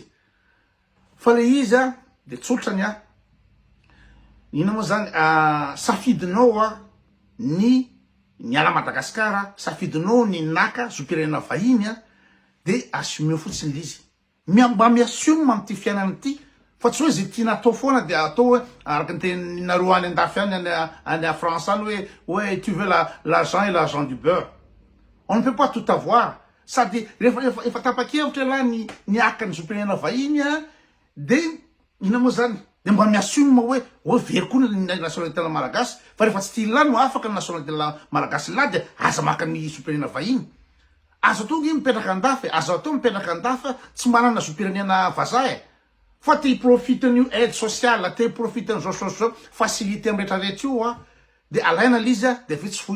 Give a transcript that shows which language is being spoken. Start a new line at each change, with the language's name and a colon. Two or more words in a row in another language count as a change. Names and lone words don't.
Malagasy: Fa le izy de tsotrany ina moa zany safidinao ny ala Madagasikara, safidinao ny naka zopirenena vahiny de assume fotsiny lizy. Mba miassume am'ty fiainana ty fa tsy hoe zay tia natao foana de atao hoe araky ny tenareo any andafy any à France any hoe
French: tu veux l'argent et l'argent du beurre. On ne peut pas tout avoir.
Malagasy: Sady rehefa tapa-kevitra la ny akany zopirenena vahiny de ina moa zany de mba miassume hoe very koa ny nationalité malagasy fa rehefa tsy tia la no afaka ny nationalité malagasy la de aza maka ny zopirenena vahiny. Azo atao nge mipetraka andafy, azo atao mipetraka andafy tsy manana zopirenena vazaha fa te profiten'io
French: aide sociale,
Malagasy: te profiten'izao facilité amin'ny rehetrarehetra io de alaina l'izy de vitsy foy.